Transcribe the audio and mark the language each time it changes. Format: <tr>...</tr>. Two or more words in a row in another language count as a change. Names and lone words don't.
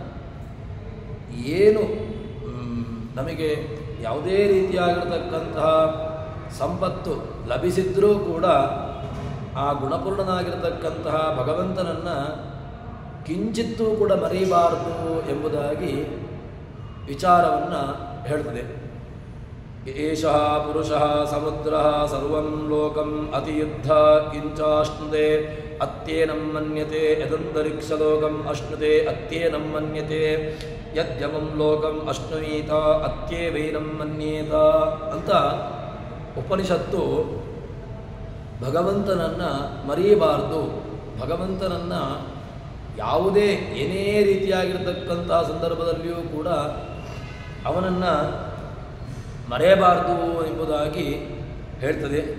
<kn>ಏನು ನಮಗೆ ಯಾವುದೇ ರೀತಿಯಾಗಿರತಕ್ಕಂತಹ ಸಂಪತ್ತು ಲಭಿಸಿದ್ರೂ ಕೂಡ ಆ ಗುಣಪೂರ್ಣನಾಗಿರತಕ್ಕಂತಹ ಭಗವಂತನನ್ನು ಕಿಂಚಿತ್ತೂ ಕೂಡ ಮರೆಯಬಾರದು ಎಂಬುದಾಗಿ ವಿಚಾರವನ್ನು ಹೇಳ್ತದೆ.</kn> <sa>ಏಷಃ ಪುರುಷಃ ಸಮುದ್ರಃ ಸರ್ವಂ ಲೋಕಂ ಅತಿಯುದ್ಧ ಕಿಂಚಾಶ್ನುತೆ ಅತ್ಯೇನಂ ಮನ್ಯತೆ ಯದಂತರಿಕ್ಷಲೋಕಂ ಅಶ್ನುತೆ ಅತ್ಯೇನಂ ಮನ್ಯತೆ ಯದ್ಯಮಂ ಲೋಕಂ ಅಶ್ನುವೀತ ಅತ್ಯೇವೈನಂ ಮನ್ಯೇತ</sa> <kn>ಅಂತ ಉಪನಿಷತ್ತು ಭಗವಂತನನ್ನು ಮರೆಯಬಾರದು, ಭಗವಂತನನ್ನು ಯಾವುದೇ ಏನೇ ರೀತಿಯಾಗಿರ್ತಕ್ಕಂತಹ ಸಂದರ್ಭದಲ್ಲಿಯೂ ಕೂಡ ಅವನನ್ನು ಮರೆಯಬಾರದು ಎಂಬುದಾಗಿ ಹೇಳ್ತದೆ.</kn>